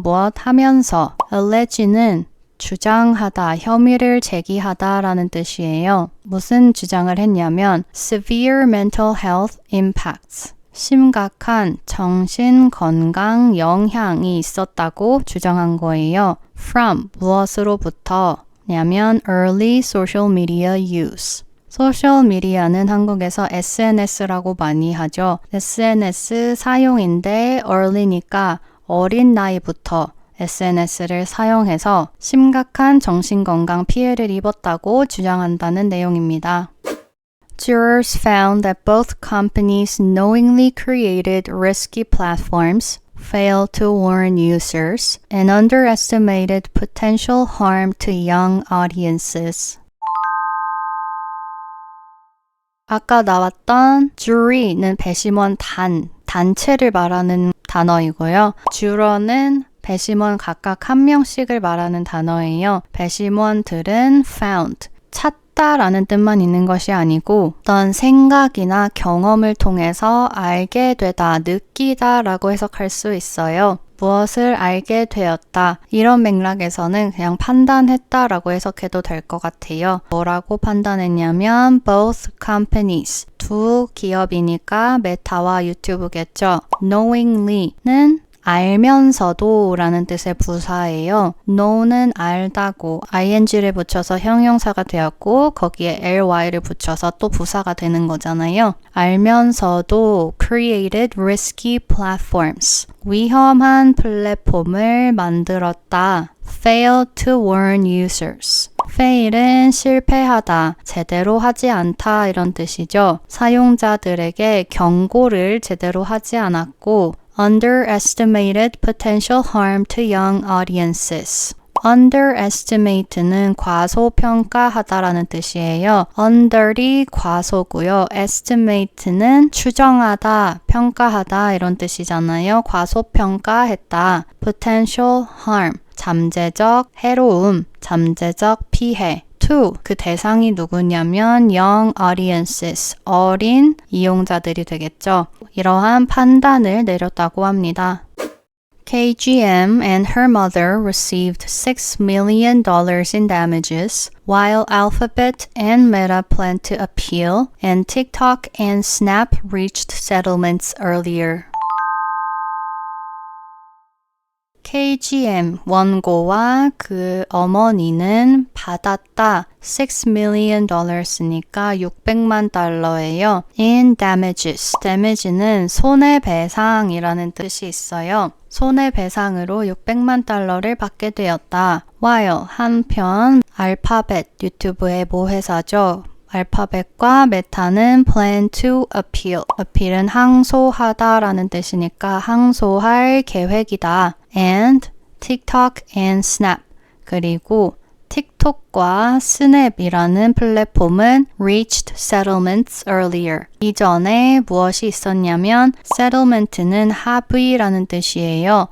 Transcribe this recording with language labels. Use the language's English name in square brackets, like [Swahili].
[Korean] 무엇 하면서, allege는 주장하다, 혐의를 제기하다 라는 뜻이에요. 무슨 주장을 했냐면 [English] severe mental health impacts, [Korean] 심각한 정신 건강 영향이 있었다고 주장한 거예요. [English] from, [Korean] 무엇으로부터 냐면 [English] early social media use. [Korean] 소셜미디어는 한국에서 SNS라고 많이 하죠. SNS 사용인데 early니까 어린 나이부터 SNS를 사용해서 심각한 정신건강 피해를 입었다고 주장한다는 내용입니다. [English] Jurors found that both companies knowingly created risky platforms, failed to warn users, and underestimated potential harm to young audiences. [Korean] 아까 나왔던 jury는 배심원 단체를 말하는 단어이고요. juror는 배심원 각각 한 명씩을 말하는 단어예요. 배심원들은 found, 찾다라는 뜻만 있는 것이 아니고 어떤 생각이나 경험을 통해서 알게 되다, 느끼다 라고 해석할 수 있어요. 무엇을 알게 되었다. 이런 맥락에서는 그냥 판단했다 라고 해석해도 될 것 같아요. 뭐라고 판단했냐면 [English] both companies, [Korean] 두 기업이니까 메타와 유튜브겠죠. knowingly는 알면서도 라는 뜻의 부사예요. know는 알다고 ing를 붙여서 형용사가 되었고 거기에 ly를 붙여서 또 부사가 되는 거잖아요. 알면서도 [English] created risky platforms. [Korean] 위험한 플랫폼을 만들었다. [English] failed to warn users. [Korean] fail은 실패하다, 제대로 하지 않다 이런 뜻이죠. 사용자들에게 경고를 제대로 하지 않았고 [English] underestimated potential harm to young audiences. [Korean] underestimate는 과소평가하다라는 뜻이에요. under이 과소고요. estimate는 추정하다, 평가하다 이런 뜻이잖아요. 과소평가했다. [English] potential harm, [Korean] 잠재적 해로움, 잠재적 피해. to, 그 대상이 누구냐면 [English] young audiences, [Korean] 어린 이용자들이 되겠죠. 이러한 판단을 내렸다고 합니다. [English] KGM and her mother received $6 million in damages, while Alphabet and Meta plan to appeal, and TikTok and Snap reached settlements earlier. [Korean] KGM 원고와 그 어머니는 받았다. $6 million 쓰니까 600만 달러예요. [English] In damages. [Korean] damage는 손해배상이라는 뜻이 있어요. 손해배상으로 600만 달러를 받게 되었다. while 한편 알파벳 유튜브의 모회사죠. 알파벳과 메타는 [English] plan to appeal. [Korean] appeal은 항소하다라는 뜻이니까 항소할 계획이다. [English] and TikTok and Snap. [Korean] 그리고 틱톡과 스냅이라는 플랫폼은 [English] reached settlements earlier. [Korean] 이전에 무엇이 있었냐면 settlement는 합의라는 뜻이에요.